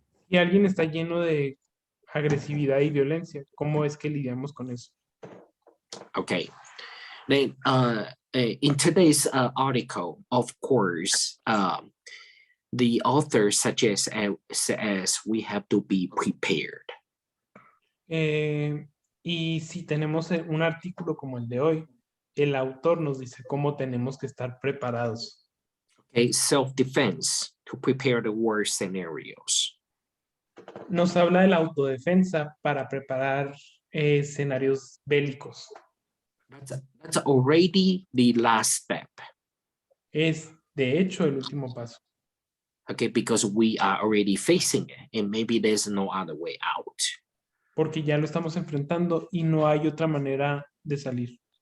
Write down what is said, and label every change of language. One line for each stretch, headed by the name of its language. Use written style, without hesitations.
Spanish: Si alguien está lleno de agresividad y violencia, ¿cómo es que lidiamos con eso?
English: Okay, then in today's article, of course, the author suggests as we have to be prepared.
Spanish: Y si tenemos un artículo como el de hoy, el autor nos dice cómo tenemos que estar preparados.
English: Okay, self-defense to prepare the worst scenarios.
Spanish: Nos habla de la autodefensa para preparar escenarios bélicos.
English: That's already the last step.
Spanish: Es, de hecho, el último paso.
English: Okay, because we are already facing it and maybe there's no other way out.
Spanish: Porque ya lo estamos enfrentando y no hay otra manera de salir.